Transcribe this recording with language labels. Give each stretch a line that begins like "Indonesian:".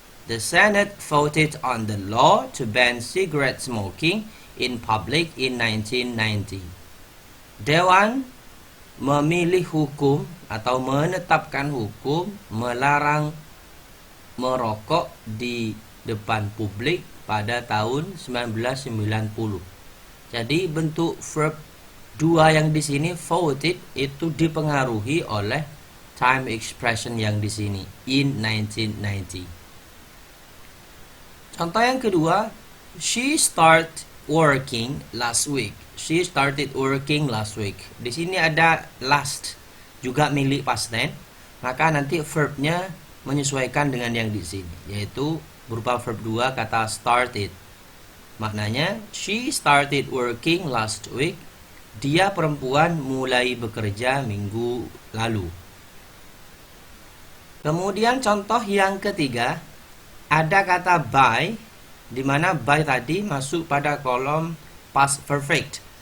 English: The Senate voted on the law to ban cigarette smoking in public in 1990.
Indonesian: Dewan memilih hukum atau menetapkan hukum melarang merokok di depan publik pada tahun 1990. Jadi bentuk verb 2 yang di sini voted itu dipengaruhi oleh time expression yang di sini in 1990. Contoh yang kedua,
English: she started working last week. She started working last week.
Indonesian: Di sini ada last juga milik past tense, maka nanti verbnya menyesuaikan dengan yang di sini, yaitu berupa verb 2 kata started. Maknanya
English: she started working last week.
Indonesian: Dia perempuan mulai bekerja minggu lalu. Kemudian contoh yang ketiga ada kata by, di mana by tadi masuk pada kolom past perfect.